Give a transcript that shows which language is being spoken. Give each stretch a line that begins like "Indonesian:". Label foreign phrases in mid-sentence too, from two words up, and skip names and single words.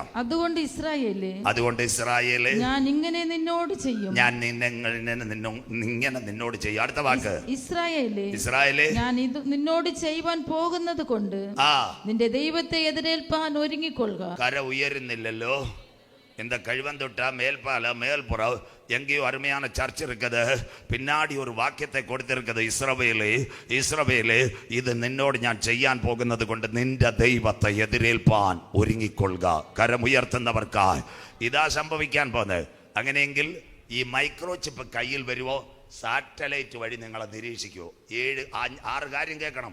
Malayalam: അതുകൊണ്ട് ഇസ്രായേലേ, ഞാൻ ഇങ്ങനെ നിന്നോട് ചെയ്യും. ഞാൻ ഇങ്ങനെ നിന്നോട് ചെയ്യും. അടുത്ത വാക്ക്. ഇസ്രായേലേ, ഞാൻ ഇത് നിന്നോട് ചെയ്യുവാൻ പോകുന്നത് കൊണ്ട് നിന്റെ ദൈവത്തെ എതിരേൽപ്പാൻ ഒരുങ്ങിക്കൊള്ളുക. കര ഉയരുന്നില്ലല്ലോ.
Tamil: இந்த கழுவந்தொட்டா மேல்பால மேல்புறம் எங்கேயோ அருமையான சர்ச் இருக்குது. பின்னாடி ஒரு வாக்கியத்தை கொடுத்திருக்கிறது.
Malayalam: ഇസ്രവേലേ ഇത് നിന്നോട് ഞാൻ ചെയ്യാൻ പോകുന്നത് കൊണ്ട് നിന്റെ ദൈവത്തെ എതിരേൽപ്പാൻ ഒരുങ്ങിക്കൊള്ളുക. കരമുയർത്തുന്നവർക്കായി ഇതാ സംഭവിക്കാൻ പോകുന്നത്. അങ്ങനെയെങ്കിൽ ഈ മൈക്രോ ചിപ്പ് കയ്യിൽ വരുമോ? സാറ്റലൈറ്റ് വഴി നിങ്ങളെ നിരീക്ഷിക്കുമോ? 6 കാര്യം കേൾക്കണം.